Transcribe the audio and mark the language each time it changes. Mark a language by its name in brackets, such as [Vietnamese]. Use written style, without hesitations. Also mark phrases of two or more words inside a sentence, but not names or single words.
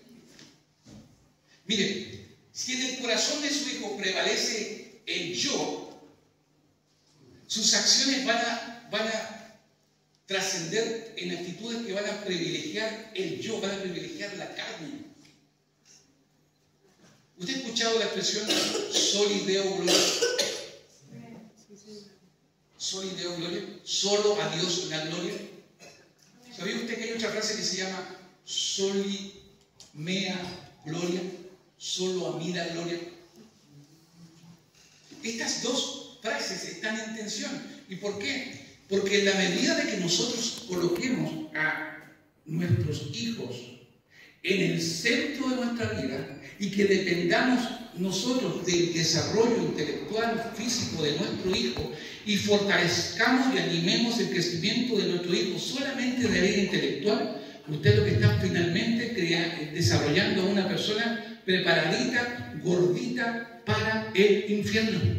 [Spanish] Mire, si en el corazón de su hijo prevalece el yo, sus acciones van a trascender en actitudes que van a privilegiar el yo, van a privilegiar la carne. ¿Usted ha escuchado la expresión [Latin] soli Deo gloria? Soli Deo gloria, [Spanish] solo a Dios la gloria. ¿Sabía usted que hay otra frase que se llama [Latin] soli mea gloria? [Spanish] Solo a mí la gloria. Estas dos frases están en tensión. ¿Y por qué? Porque en la medida de que nosotros coloquemos a nuestros hijos en el centro de nuestra vida y que dependamos nosotros del desarrollo intelectual, físico de nuestro hijo y fortalezcamos y animemos el crecimiento de nuestro hijo solamente de manera intelectual, usted lo que está finalmente desarrollando a una persona preparadita, gordita para el infierno.